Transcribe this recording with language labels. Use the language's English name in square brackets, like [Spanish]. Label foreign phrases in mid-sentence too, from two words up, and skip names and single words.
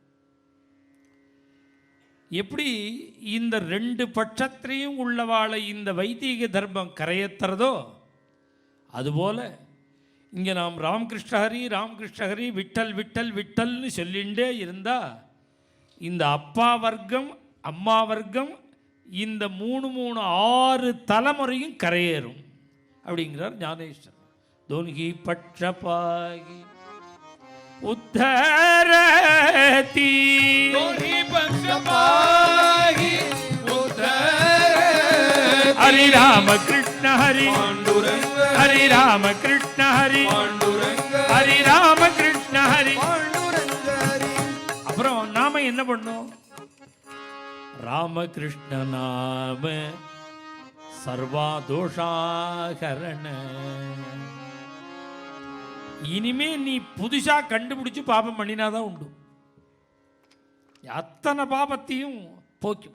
[Tamil] எப்படி இந்த 2 பட்சத்திலையும் உள்ளவாளை இந்த வைதிக தர்மம் கரையேற்றுறதோ, அதுபோல் இங்கே நாம் ராமகிருஷ்ண ஹரி, ராமகிருஷ்ண ஹரி, விட்டல் விட்டல் விட்டல்னு சொல்லிகிட்டே இருந்தால் இந்த அப்பா வர்க்கம், அம்மா வர்க்கம், இந்த 6 தலைமுறையும் கரையேறும் அப்படிங்கிறார் ஞானேஸ்வரர். [Marathi] दोन्ही पक्षपाही उद्धरती, दोन्ही पक्षपाही उद्धरती. हरि राम कृष्ण हरि पांडुरंग, हरि राम कृष्ण हरि पांडुरंग, हरि राम कृष्ण हरि. पांडुरंग हरि. [Tamil] அப்புறம் நாம என்ன பண்ணோம்? [Marathi] रामकृष्ण नाम सर्व दोषहरण. [Tamil] இனிமே நீ புதுசா கண்டுபிடிச்சு பாபம் பண்ணினாதான் உண்டு. அத்தனை பாபத்தையும் போக்கிவிடும்.